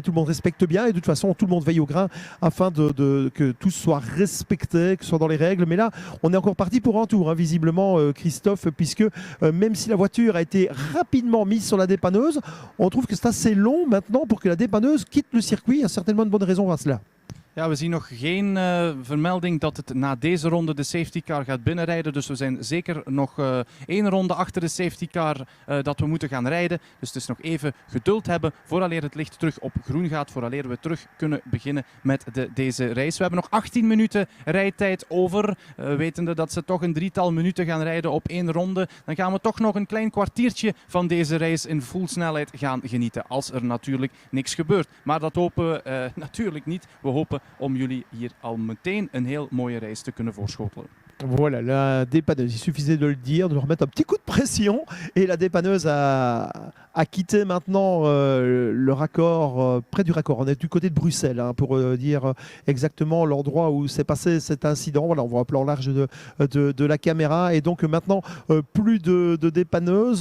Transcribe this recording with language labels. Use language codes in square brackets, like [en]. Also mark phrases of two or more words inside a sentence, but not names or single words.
[fr] Tout le monde respecte bien et de toute façon, tout le monde veille au grain afin que tout soit respecté, que ce soit dans les règles. Mais là, on est encore parti pour un tour, hein, visiblement, Christophe, puisque même si la voiture a été rapidement mise sur la dépanneuse, on trouve que c'est assez long maintenant pour que la dépanneuse quitte le circuit. Il y a certainement une bonne raison à cela. [nl] Ja, we zien nog geen vermelding dat het na deze ronde de [en] safety car [nl] gaat binnenrijden. Dus we zijn zeker nog 1 ronde achter de [en] safety car [nl] dat we moeten gaan rijden. Dus het is nog even geduld hebben vooraleer het licht terug op groen gaat. Vooraleer we terug kunnen beginnen met deze race. We hebben nog 18 minuten rijtijd over. Wetende dat ze toch een 3-tal minuten gaan rijden op 1 ronde. Dan gaan we toch nog een klein kwartiertje van deze race in full snelheid gaan genieten. Als er natuurlijk niks gebeurt. Maar dat hopen we natuurlijk niet. We hopen om jullie hier al meteen een heel mooie race te kunnen voorschotelen. [fr] Voilà, la dépanneuse, il suffisait de le dire, de leur mettre un petit coup de pression et la dépanneuse a quitté maintenant le raccord, près du raccord. On est du côté de Bruxelles, hein, pour dire exactement l'endroit où s'est passé cet incident. Voilà, on voit un plan large de la caméra et donc maintenant plus de dépanneuse.